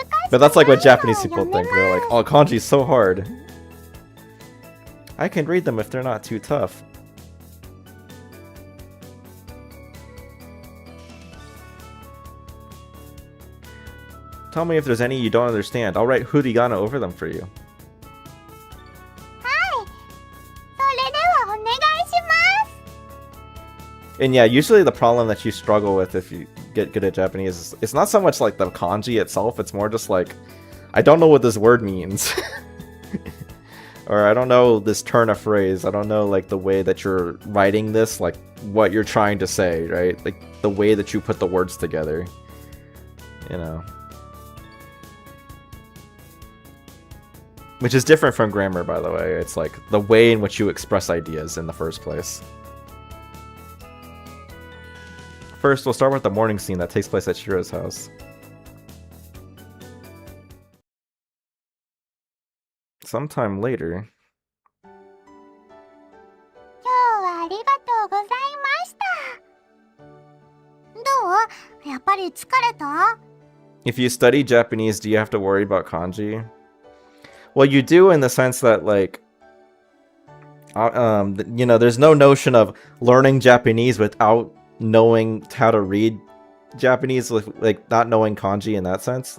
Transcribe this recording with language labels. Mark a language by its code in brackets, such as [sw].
[en] But that's like what Japanese people think. They're like, oh, kanji's so hard. I can read them if they're not too tough. Tell me if there's any you don't understand. I'll write hiragana over them for you. [ja] はい。それではお願いします。 [en] And yeah, usually the problem that you struggle with if you get good at Japanese is it's not so much like the kanji itself, it's more just like, I don't know what this word means. Or I don't know this turn of phrase. I don't know like the way that you're writing this, like what you're trying to say, right? Like the way that you put the words together. You know. Which is different from grammar, by the way. It's like the way in which you express ideas in the first place. First, we'll start with the morning scene that takes place at Shiro's house. Sometime later... [ja] 今日はありがとうございました。どう？やっぱり疲れた？ [en] If you study Japanese, do you have to worry about kanji? Well, you do in the sense that, like, you know, there's no notion of learning Japanese without knowing how to read Japanese, like not knowing kanji in that sense.